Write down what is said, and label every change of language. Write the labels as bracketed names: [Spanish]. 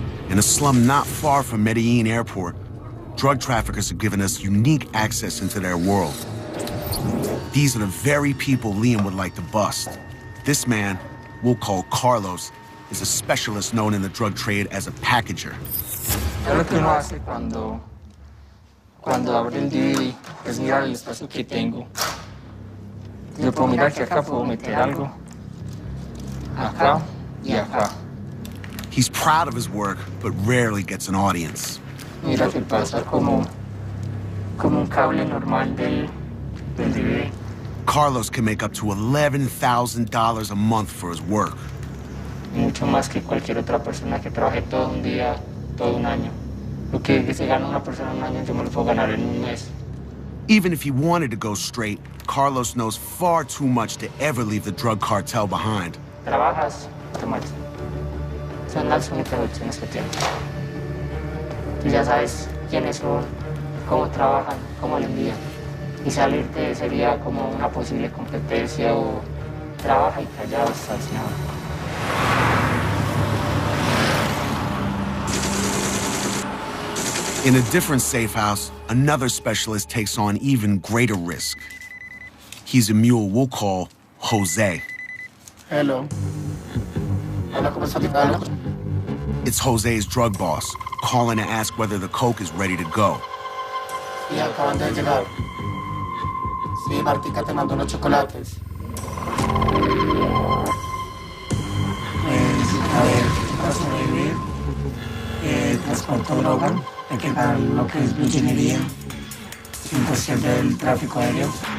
[English] In a slum not far from Medellin Airport, drug traffickers have given us unique access into their world. These are the very people Liam would like to bust. This man, we'll call Carlos, is a specialist known in the drug trade as a packager. [Spanish] Lo que uno hace cuando abre el DVD es mirar el espacio que tengo. Yo puedo mirar que acá puedo meter algo, acá y acá. [English] He's proud of his work, but rarely gets an audience. [Spanish] Mira que pasa como un cable normal del DVD. [English] Carlos can make up to $11,000 a month for his work. [Spanish] Mucho más que cualquier otra persona que trabaje todo un día, todo un año. Lo que se gana una persona en un año, yo me lo puedo ganar en un mes. [English] Even if he wanted to go straight, Carlos knows far too much to ever leave the drug cartel behind. [Spanish] Trabajas, tomas. Son las únicas opciones que tienes. Tú ya sabes quiénes son, cómo trabajan, cómo le envían. Y salirte sería como una posible competencia o trabaja y callado hasta el final. [English] In a different safe house, another specialist takes on even greater risk. He's a mule we'll call Jose. Hello. [Spanish] Hola, ¿cómo estás? [English] It's Jose's drug boss, calling to ask whether the coke is ready to go. [Spanish] Sí, acaban de llegar. Sí, Martica te mandó unos chocolates. A ver, para sobrevivir, transporto droga, hay que pagar lo que es ingeniería, 100% del tráfico aéreo.